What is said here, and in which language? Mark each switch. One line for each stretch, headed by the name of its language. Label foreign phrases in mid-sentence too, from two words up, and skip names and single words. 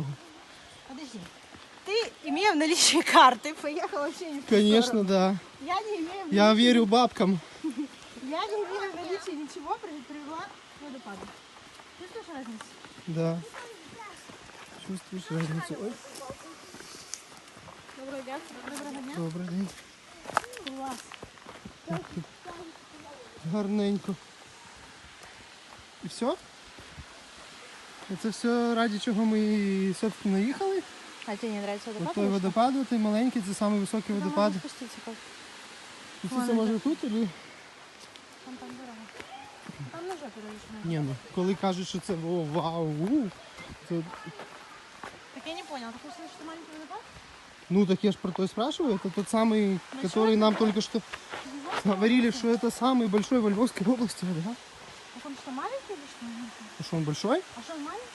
Russian: Подожди. Ты, имея в наличии карты, поехал вообще не в ту Конечно, сторону. да. Я не имею в Я наличии- верю бабкам. Я не имею в наличии ничего, привела к водопаду. Чувствуешь разницу? Да. Чувствуешь разницу? Ой, Доброго дня. Доброго дня.
Ukrainian: добрий день.
Russian: Класс.
Ukrainian: Гарненько. І все? Це все ради чого ми, собственно, їхали?
Russian: А тебе не нравится
Ukrainian: Ось той водопад, той маленький, це самий високий водопад.
Russian: Спуститься как?
Ukrainian: Спуститися може тут, або...
Russian: Там дорога. Там на жопе разрешено.
Ukrainian: Ні, ну, коли кажуть, що це вау, то...
Russian: Так я не понял, ты хочешь, что маленький водопад? Ну так я ж про то и спрашиваю. Это тот самый, который нам только что говорили, что это самый большой во Львовской области, да? Так он что, маленький или что? А что, он большой? А что, он маленький?